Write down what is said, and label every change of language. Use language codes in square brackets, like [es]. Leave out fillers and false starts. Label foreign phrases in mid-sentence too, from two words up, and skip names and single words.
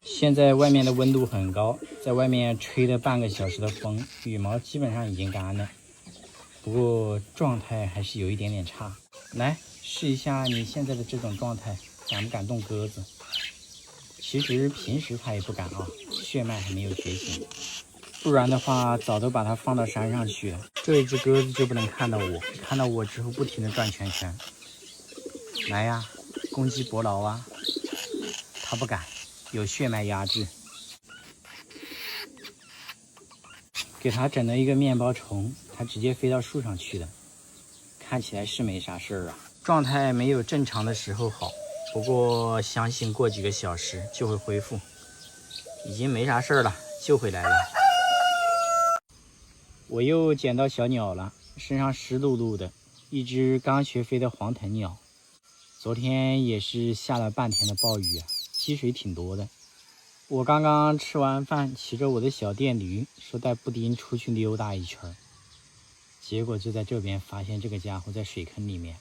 [zh] 現在外面的溫度很高，在外面吹了半個小時的風，羽毛基本上已經乾了，不過狀態還是有一點點差。來試一下你現在的這種狀態，敢不敢動鴿子？其實平時它也不敢啊，血脈還沒有覺醒。不然的話早都把它放到山上去了。這一只鴿子就不能看到我，看到我之後不停地轉圈圈。來呀，攻擊伯勞啊！它不敢，有血脈壓制。給它整了一個面包蟲，它直接飛到樹上去了，看起來是沒啥事兒啊，狀態没有正常的時候好，不過相信過幾個小時就會恢復，已經沒啥事兒了，救回來了。我又撿到小鳥了，身上濕漉漉的，一只剛學飛的黃藤鳥。昨天也是下了半天的暴雨啊，積水挺多的。我剛剛吃完飯，騎着我的小電驢，說帶布丁出去溜達一圈，結果就在這邊發現這個家伙在水坑裡面。